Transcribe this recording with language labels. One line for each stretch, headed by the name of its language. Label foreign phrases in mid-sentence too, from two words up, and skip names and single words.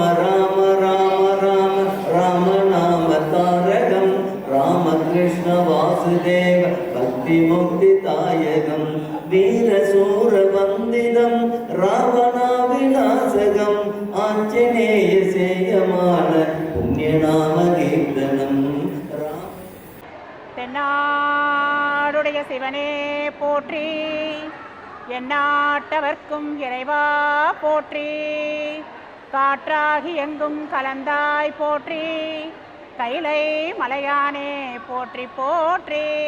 Sanskrit: राम राम राम राम नाम तारकं रामकृष्ण वासुदेव भक्ति मुक्ति दायकं वीरशूर वंदितं रावणा विनाशकं आंजनेय सेयमान पुण्यनाम कीर्तनं
Tamil: தென்னாடுடைய சிவனே போற்றி எந்நாட்டவர்க்கும் இறைவா போற்றி காற்றாகி எங்கும் கலந்தாய் போற்றி கைலை மலையானே போற்றி போற்றி.